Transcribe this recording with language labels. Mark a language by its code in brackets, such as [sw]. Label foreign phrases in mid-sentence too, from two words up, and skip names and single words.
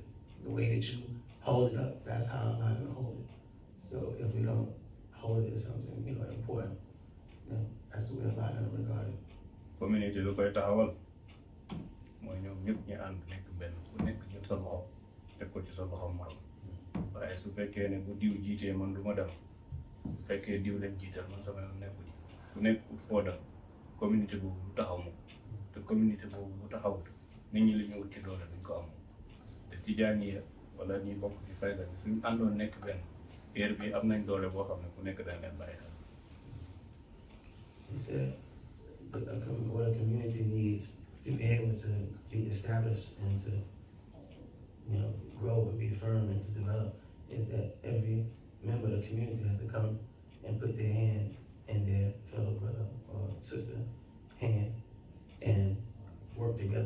[en] The way that you hold it up, that's how Allah gonna hold it. So if we don't hold it as something, important, then that's the way Allah gonna regard it. [wo] communauté lu koy taxawal mooy ñoom ñëpp ñu ànd nekk benn ku nekk jël sa loxo teg ko ci sa loxo morom waaye su fekkee ne bu diw jiitee man du ma dem bu fekkee diw leen jiital man sama yoon nekku ji ku nekk ut foo dem communauté boobu lu taxaw moom te communauté boobu lu taxawut nit ñi li ñu wut ci doole duñ ko am te tijaan yi wala ñuy bokk ci fayda bi suñu àndoon nekk benn heure bi am nañ doole boo xam ne ku nekk dañ leen bàyyi xel. [en] He said, what a community needs to be able to be established and to grow and be firm and to develop is that every member of the community has to come and put their hand in their fellow brother or sister hand and work together.